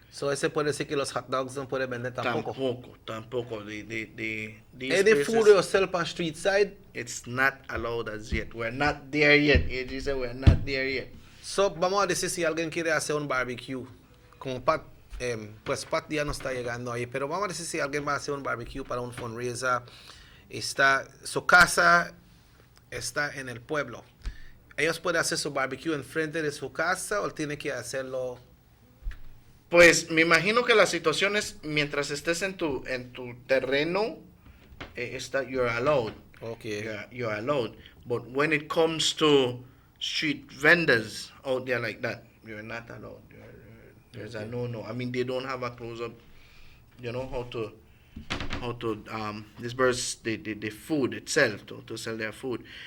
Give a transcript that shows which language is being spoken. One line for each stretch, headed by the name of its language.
Spanish: So ese puede decir que los hot dogs no pueden vender tampoco. Tampoco.
English: Any food you sell on street side, it's not allowed as yet. We're not there yet. AG said we're not there yet.
Spanish: So vamos a decir si alguien quiere hacer un barbecue, como Pat, pues Pat ya no está llegando ahí, pero vamos a decir si alguien va a hacer un barbecue para un fundraiser, su casa está en el pueblo. ¿Ellos pueden hacer su barbecue enfrente de su casa o tiene que hacerlo? Pues me imagino que la situación es mientras estés en tu terreno, you're allowed.
English: Okay. You're allowed. But when it comes to street vendors out there like that, you're not allowed. There's a no. I mean, they don't have a close-up, how to disperse the food itself, to sell their food.